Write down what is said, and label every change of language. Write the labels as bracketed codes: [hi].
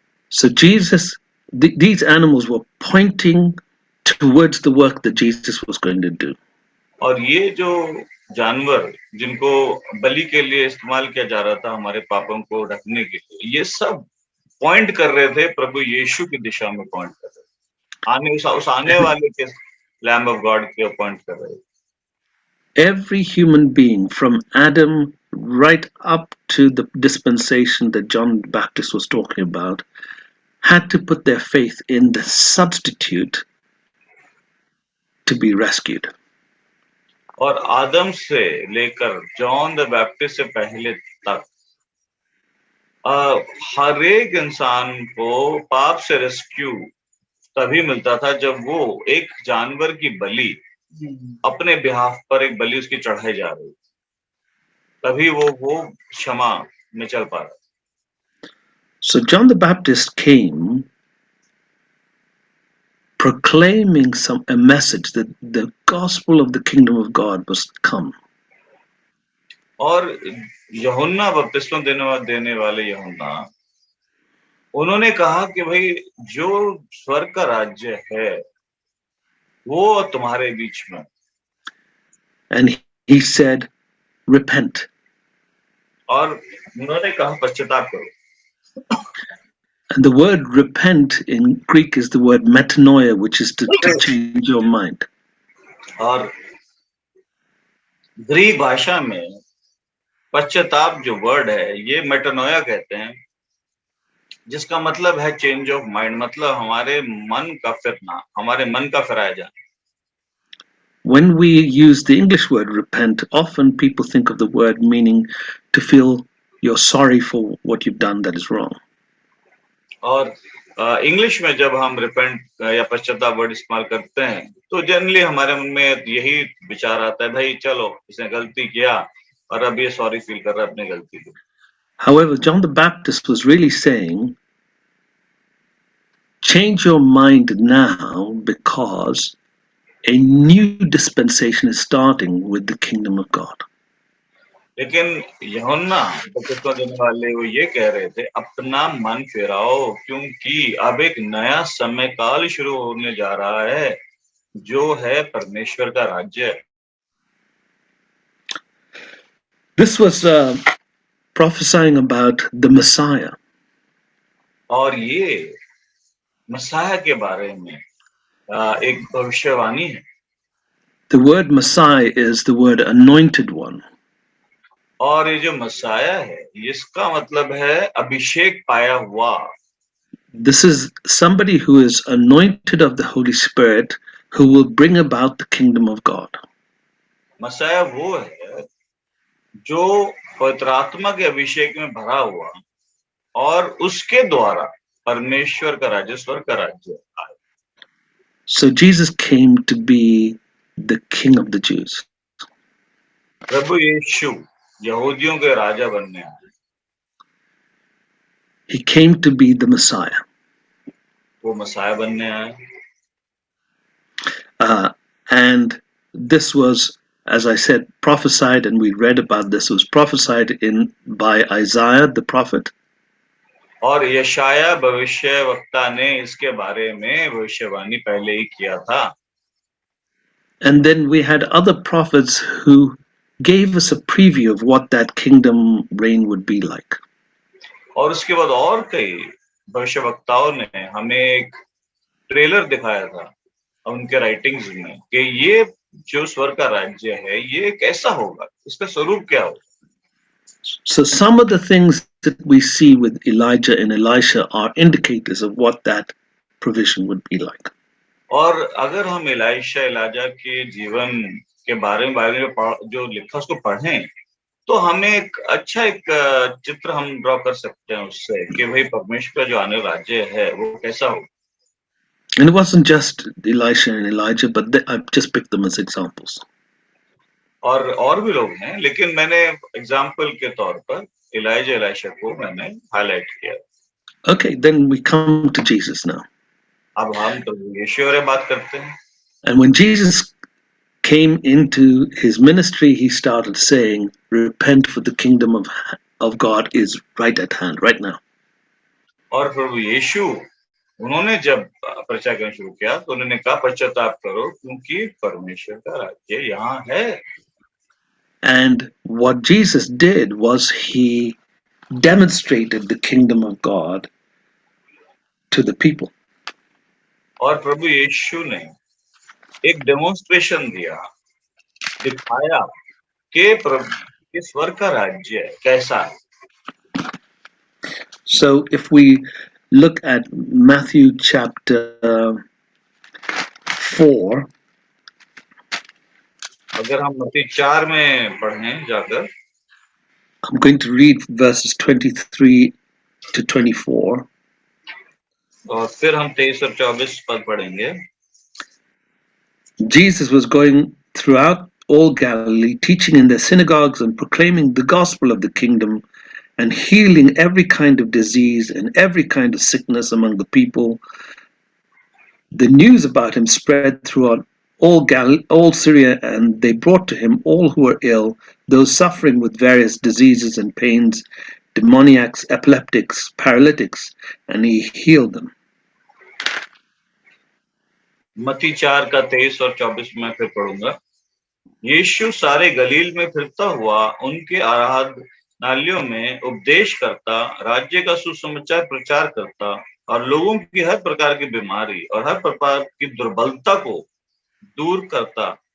[en] So these animals were pointing towards the work that Jesus was going to do. [hi] और ये जो जानवर जिनको बलि के लिए इस्तेमाल किया जा रहा था हमारे पापों को ढकने के लिए, ये सब पॉइंट कर रहे थे प्रभु यीशु की दिशा में, पॉइंट कर रहे थे उस आने वाले के लैम्ब ऑफ गॉड के पॉइंट कर रहे थे। [en] Every human being from Adam right up to the dispensation that John the Baptist was talking about had to put their faith in the substitute to be rescued. [hi] और आदम से लेकर John the Baptist से पहले तक हर एक इंसान को पाप से रेस्क्यू तभी मिलता था जब वो एक जानवर की बलि अपने बिहाफ पर एक बलि उसकी चढ़ाई जा रही, तभी वो क्षमा में चल पा रहा। [en] So John the Baptist came proclaiming a message that the gospel of the kingdom of God was come. [hi] और यूहन्ना बपतिस्मा देने वाले यूहन्ना, उन्होंने कहा कि भाई जो स्वर्ग का राज्य है वो तुम्हारे बीच में। [en] And he said, repent. [hi] और उन्होंने कहा पश्चाताप करो। [en] And the word repent in Greek is the word metanoia, which is to change your mind. [hi] और ग्रीक भाषा में पश्चाताप जो वर्ड है ये मेटानोया कहते हैं, जिसका मतलब है [en] change of mind, [hi] मतलब हमारे मन का फिरना, हमारे मन का फिराया जाना। [en] When we use the English word repent, often people think of the word meaning to feel you're sorry for what you've done that is wrong. [hi] और इंग्लिश में जब हम रिपेंट या पश्चाताप वर्ड इस्तेमाल करते हैं तो जनरली हमारे मन में यही विचार आता है, भाई चलो इसने गलती किया और अब ये सॉरी फील कर रहा है अपनी गलती को। [en] However, John the Baptist was really saying, change your mind now because a new dispensation is starting with the kingdom of God. [hi] लेकिन यूहन्ना बपतिस्मा देने वाले वो ये कह रहे थे, अपना मन फिराओ क्योंकि अब एक नया समय काल शुरू होने जा रहा है जो है परमेश्वर का राज्य। [en] This was prophesying about the Messiah. [hi] और ये मसाया के बारे में एक भविष्यवाणी है। [en] The word Messiah is the word anointed one. [hi] और ये जो मसाया है इसका मतलब है अभिषेक पाया हुआ। [en] This is somebody who is anointed of the Holy Spirit who will bring about the kingdom of God. [hi] Messiah वो है जो पवित्र आत्मा के अभिषेक में भरा हुआ और उसके द्वारा परमेश्वर का राज्य, स्वर्ग का राज्य आए। [en] So Jesus came to be the King of the Jews. [hi] प्रभु यीशु यहूदियों के राजा बनने आए। [en] He came to be the Messiah. [hi] वो मसाया बनने आए। [en] And this was, as I said, prophesied, and we read about this, was prophesied by Isaiah the prophet. [hi] और यशाया भविष्य वक्ता ने इसके बारे में भविष्यवाणी पहले ही किया था। [en] And then we had other prophets who gave us a preview of what that kingdom reign would be like. [hi] और उसके बाद और कई भविष्यवक्ताओं ने हमें एक ट्रेलर दिखाया था उनके राइटिंग्स में कि ये जो स्वर्ग का राज्य है ये कैसा होगा, इसका स्वरूप क्या होगा। [en] So some of the things that we see with Elijah and Elisha are indicators of what that provision would be like. [hi] और अगर हम एलीशा एलीजा के जीवन के बारे में जो लिखा उसको पढ़ें तो हमें एक अच्छा एक चित्र हम ड्रॉ कर सकते हैं उससे कि भाई परमेश्वर का जो आने राज्य है वो कैसा हो। [en] And it wasn't just Elisha and Elijah, but I've just picked them as examples. [hi] और भी लोग हैं, लेकिन मैंने एग्जाम्पल के तौर पर इलाइजा एलिशा को मैंने हाईलाइट किया। [en] Okay, then we come to Jesus now. [hi] अब हम तो यीशु और बात करते हैं। [en] And when Jesus came into his ministry, he started saying, repent, for the kingdom of God is right at hand, right now. [hi] और प्रभु यीशु उन्होंने जब प्रचार करना शुरू किया तो उन्होंने कहा पश्चाताप करो क्योंकि परमेश्वर का राज्य यहाँ है। [en] And what Jesus did was he demonstrated the kingdom of God to the people. [hi] और प्रभु यीशु ने एक डेमोन्स्ट्रेशन दिया, दिखाया कि प्रभु स्वर्ग का राज्य कैसा है। [en] So if we look at Matthew chapter 4, [hi] अगर हम मत्ती 4 में पढ़ें जाकर, [en] I'm going to read verses 23 to 24. [hi] और फिर हम 23 और 24 पद पढ़ेंगे। [en] Jesus was going throughout all Galilee, teaching in their synagogues and proclaiming the gospel of the kingdom and healing every kind of disease and every kind of sickness among the people. The news about him spread throughout all Syria, and they brought to him all who were ill, those suffering with various diseases and pains, demoniacs, epileptics, paralytics, and he healed them. [hi] मत्ती 4 का 23 और 24 में फिर पढ़ूंगा। यीशु सारे गलील में फिरता हुआ उनके आराधनालयों में उपदेश करता, राज्य का सुसमाचार प्रचार करता और लोगों की हर प्रकार की बीमारी और हर प्रकार की दुर्बलता को दूर करता